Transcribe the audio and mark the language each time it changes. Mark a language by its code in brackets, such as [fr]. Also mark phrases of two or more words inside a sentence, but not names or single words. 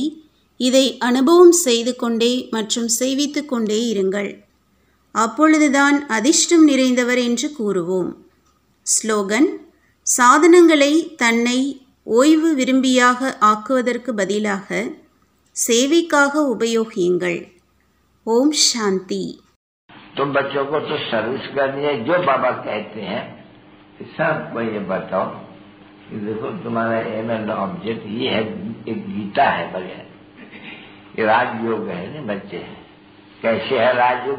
[ta] இதை அனுபவம் செய்து கொண்டே மற்றும் செய்வித்து கொண்டே இருங்கள். அப்பொழுதுதான் அதிர்ஷ்டம் நிறைந்தவர் என்று கூறுவோம். ஸ்லோகன்: சாதனங்களை தன்னை ஓய்வு விரும்பியாக ஆக்குவதற்கு பதிலாக சேவைக்காக உபயோகியுங்கள். ஓம் சாந்தி. [hi] तो बच्चों को तो सर्विस करनी है, जो बाबा कहते हैं सबको ये बताओ कि देखो तुम्हारा [en] aim and object [hi] ये है, एक गीता है बढ़िया, ये राजयोग है ना बच्चे। कैसे है राजयोग?